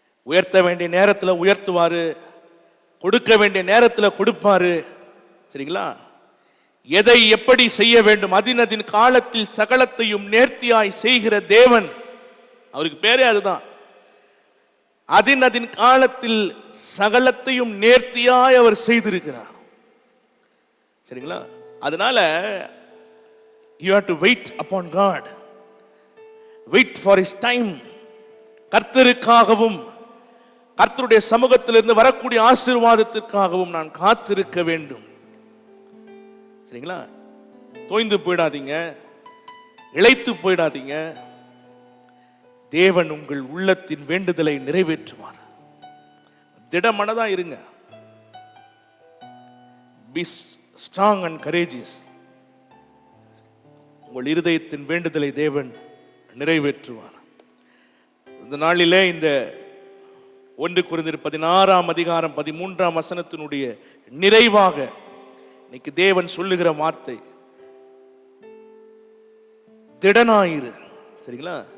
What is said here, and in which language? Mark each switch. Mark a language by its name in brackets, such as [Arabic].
[Tamil] உயர்த்த வேண்டிய நேரத்தில் உயர்த்துவாரு, கொடுக்க வேண்டிய நேரத்தில் கொடுப்பாரு. சரிங்களா? எதை எப்படி செய்ய வேண்டும், அதின் காலத்தில் சகலத்தையும் நேர்த்தியாய் செய்கிற தேவன். அவருக்கு பேரே அதுதான். அதின் காலத்தில் சகலத்தையும் நேர்த்தியாய் அவர் செய்திருக்கிறார். சரிங்களா? அதனால [English] you have to wait upon God, wait for his time. [Tamil] கர்த்தருக்காகவும் கர்த்தருடைய சமூகத்திலிருந்து வரக்கூடிய ஆசீர்வாதத்திற்காகவும் நான் காத்திருக்க வேண்டும். சரிங்களா? தோய்ந்து போயிடாதீங்க, இளைத்து போயிடாதீங்க. தேவன் உங்கள் உள்ளத்தின் வேண்டுதலை நிறைவேற்றுவார். திடமனதா இருங்க. [English] Be strong and courageous. [Tamil] உங்கள் இருதயத்தின் வேண்டுதலை தேவன் நிறைவேற்றுவார். இந்த நாளிலே இந்த 1 கொரிந்தியர் 16ஆம் அதிகாரம் 13ஆம் வசனத்தினுடைய நிறைவாக இன்னைக்கு தேவன் சொல்லுகிற வார்த்தை திடனாயிரு. சரிங்களா?